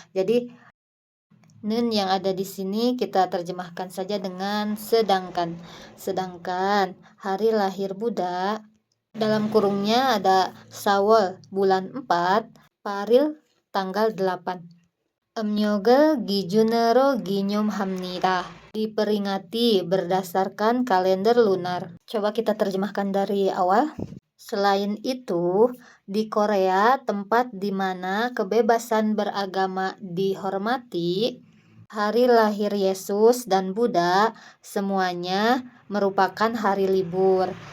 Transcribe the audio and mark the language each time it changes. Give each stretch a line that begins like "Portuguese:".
Indonesian: Jadi nun yang ada di sini kita terjemahkan saja dengan sedangkan. Sedangkan hari lahir Buddha dalam kurungnya ada Sawal bulan 4, Paril tanggal 8.
Korean: 음력을 기준으로 기념합니다.
Indonesian: Diperingati berdasarkan kalender lunar. Coba kita terjemahkan dari awal. Selain itu, di Korea, tempat di mana kebebasan beragama dihormati, hari lahir Yesus dan Buddha semuanya merupakan hari libur.